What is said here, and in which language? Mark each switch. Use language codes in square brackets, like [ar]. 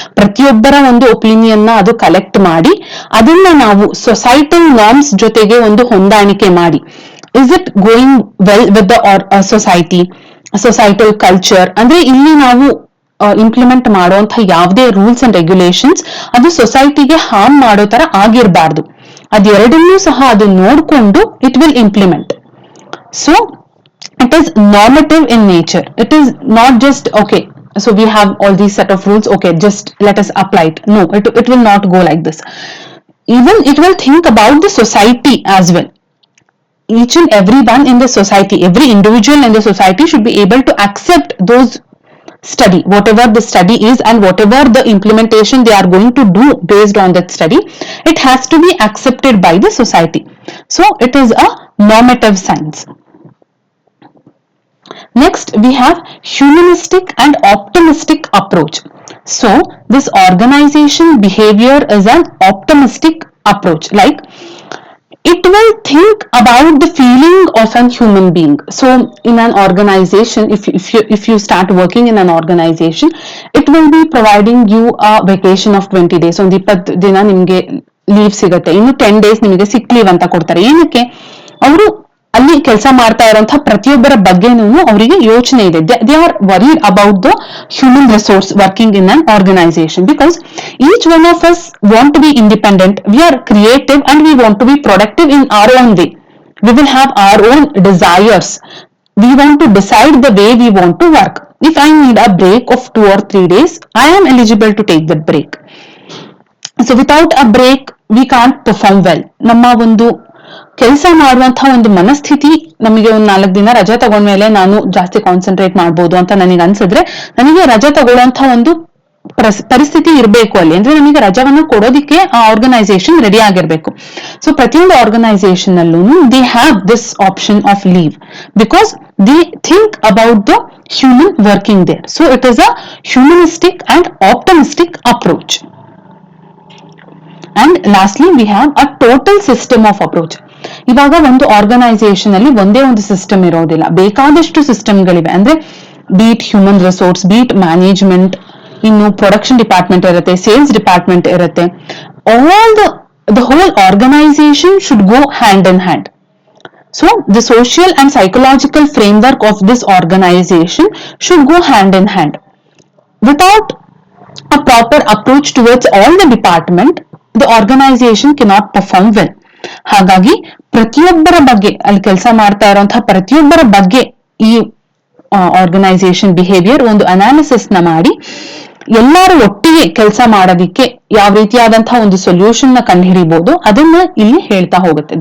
[kn] ಪ್ರತಿಯೊಬ್ಬರ ಒಂದು ಒಪಿನಿಯನ್ ನ ಅದು ಕಲೆಕ್ಟ್ ಮಾಡಿ ಅದನ್ನ ನಾವು ಸೊಸೈಟಲ್ ನಾರ್ಮ್ಸ್ ಜೊತೆಗೆ ಒಂದು ಹೊಂದಾಣಿಕೆ ಮಾಡಿ, [en] Is it going well with the society, societal culture. [kn] ಅಂದ್ರೆ ಇಲ್ಲಿ ನಾವು ಇಂಪ್ಲಿಮೆಂಟ್ ಮಾಡುವಂತಹ ಯಾವುದೇ ರೂಲ್ಸ್ ಅಂಡ್ ರೆಗ್ಯುಲೇಷನ್ಸ್ ಅದು ಸೊಸೈಟಿಗೆ ಹಾರ್ಮ್ ಮಾಡೋ ತರ ಆಗಿರಬಾರ್ದು. ಅದೆರಡನ್ನೂ ಸಹ ಅದು ನೋಡ್ಕೊಂಡು [en] It will implement. So it is normative in nature. It is not just okay, so we have all these set of rules, okay, just let us apply it. No, it will not go like this. Even it will think about the society as well. Each and everyone in the society, every individual in the society should be able to accept those study, whatever the study is and whatever the implementation they are going to do based on that study, it has to be accepted by the society. So it is a normative science. Next we have humanistic and optimistic approach. So this organization behavior is an optimistic approach, like it will think about the feeling of an human being. So in an organization, if you start working in an organization, it will be providing you a vacation of 20 days. [kn] ಒಂದು 20 ದಿನ ನಿಮಗೆ leave ಸಿಗುತ್ತೆ, ಇನ್ನು 10 days ನಿಮಗೆ ಸಿಕ್ leave ಅಂತ ಕೊಡ್ತಾರೆ. ಏನಕ್ಕೆ? ಅವರು ಅಲ್ಲಿ ಕೆಲಸ ಮಾಡ್ತಾ ಇರುವಂತಹ ಪ್ರತಿಯೊಬ್ಬರ ಬಗ್ಗೆನೂ ಅವರಿಗೆ ಯೋಚನೆ ಇದೆ. [en] They are worried about the human resource working in an organization, because each one of us want to be independent, we are creative and we want to be productive in our own way. We will have our own desires. We want to decide the way we want to work. If I need a break of 2 or 3 days, I am eligible to take that break. So without a break, we can't perform well. [kn] ನಮ್ಮ ಒಂದು ಕೆಲಸ ಮಾಡುವಂತಹ ಒಂದು ಮನಸ್ಥಿತಿ, ನಮಗೆ ಒಂದು 4 ದಿನ ರಜೆ ತಗೊಂಡ್ಮೇಲೆ ನಾನು ಜಾಸ್ತಿ ಕಾನ್ಸಂಟ್ರೇಟ್ ಮಾಡ್ಬೋದು ಅಂತ ನನಗೆ ಅನ್ಸಿದ್ರೆ, ನನಗೆ ರಜೆ ತಗೊಳ್ಳುವಂತಹ ಒಂದು ಪರಿಸ್ಥಿತಿ ಇರಬೇಕು ಅಲ್ಲಿ. ಅಂದ್ರೆ ನಮಗೆ ರಜವನ್ನ ಕೊಡೋದಿಕ್ಕೆ ಆ ಆರ್ಗನೈಸೇಷನ್ ರೆಡಿ ಆಗಿರ್ಬೇಕು. [en] so [kn] ಪ್ರತಿಯೊಂದು ಆರ್ಗನೈಸೇಷನ್ ಅಲ್ಲೂ [en] They have this option of leave, because they think about the human working there. So it is a humanistic and optimistic approach. And lastly we have a total system of approach. [kn] ಇವಾಗ ಒಂದು organisation ಅಲ್ಲಿ ಒಂದೇ ಒಂದು system ಇರೋದಿಲ್ಲ, ಬೇಕಾದಷ್ಟು ಸಿಸ್ಟಮ್ಗಳಿವೆ. ಅಂದ್ರೆ beet human resource, beet management, ಇನ್ನು production department ಇರುತ್ತೆ, ಸೇಲ್ಸ್ ಡಿಪಾರ್ಟ್ಮೆಂಟ್ ಇರುತ್ತೆ. [en] All the whole organization should go hand in hand. So the social and psychological framework of this organization should go hand in hand. Without a proper approach towards all the department, the organization cannot perform well. [kn] ಹಾಗಾಗಿ ಪ್ರತಿಯೊಬ್ಬರ ಬಗ್ಗೆ, ಅಲ್ಲಿ ಕೆಲಸ ಮಾಡ್ತಾ ಇರುವಂತಹ ಪ್ರತಿಯೊಬ್ಬರ ಬಗ್ಗೆ ಈ ಆರ್ಗನೈಸೇಷನ್ ಬಿಹೇವಿಯರ್ ಒಂದು ಅನಾಲಿಸಿಸ್ ನ ಮಾಡಿ ಎಲ್ಲರೂ ಒಟ್ಟಿಗೆ ಕೆಲಸ ಮಾಡೋದಿಕ್ಕೆ ಯಾವ ರೀತಿಯಾದಂತಹ ಒಂದು ಸೊಲ್ಯೂಷನ್ ನ ಕಂಡುಹಿಡಿಬಹುದು ಅದನ್ನ ಇಲ್ಲಿ ಹೇಳ್ತಾ ಹೋಗುತ್ತೆ.